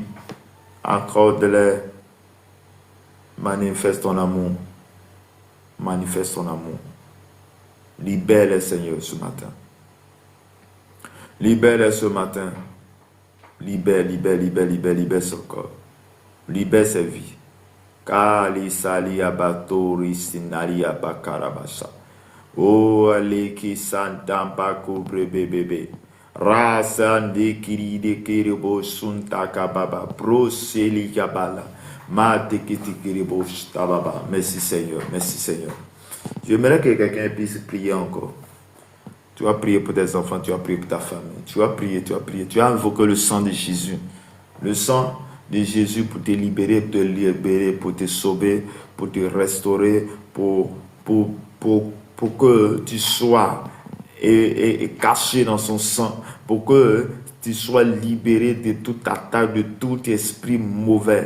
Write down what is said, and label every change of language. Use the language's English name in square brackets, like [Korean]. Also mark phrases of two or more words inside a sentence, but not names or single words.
[French] Accorde-les. Manifeste ton amour. Manifeste ton amour. Libère-les, Seigneur, ce matin. Libère-les ce matin. Libère ce corps. Libère ses vies. Kali salia batori sinalia bakarabasa. Oh aleki santampa kubre bebebe. Rasande kiri de kiribo suntaka baba. Proseli kabala. Mate kiti kiribo stababa. Merci Seigneur. Merci Seigneur. J'aimerais que quelqu'un puisse prier encore. Tu as prié pour tes enfants, tu as prié pour ta famille. Tu as prié. Tu as invoqué le sang de Jésus. Le sang de Jésus pour te libérer, pour te sauver, pour te restaurer, pour que tu sois caché dans son sang, pour que tu sois libéré de toute attaque, de tout esprit mauvais.